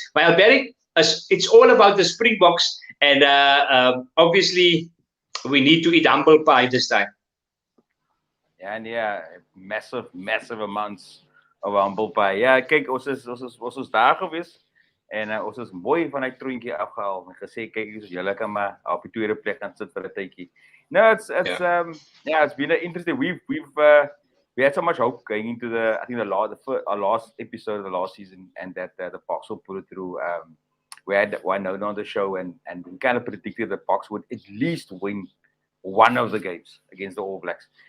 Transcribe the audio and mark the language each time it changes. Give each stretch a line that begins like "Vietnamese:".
English: Maar Alberic, it's all about the Springboks, and obviously we need to eat humble pie this time. Yeah, massive amounts of humble pie.
Afrikaans: Ja, kyk, ons is daar gewees en ons is mooi van die troontjie afgehaal en gesê kyk, julle kan maar op die tweede plek gaan sit vir 'n tydjie.
English: No, it's been interesting. We had so much hope going into our last episode of the last season, and that the Boks will put it through. We had one on the show, and we kind of predicted the Boks would at least win one of the games against the All Blacks.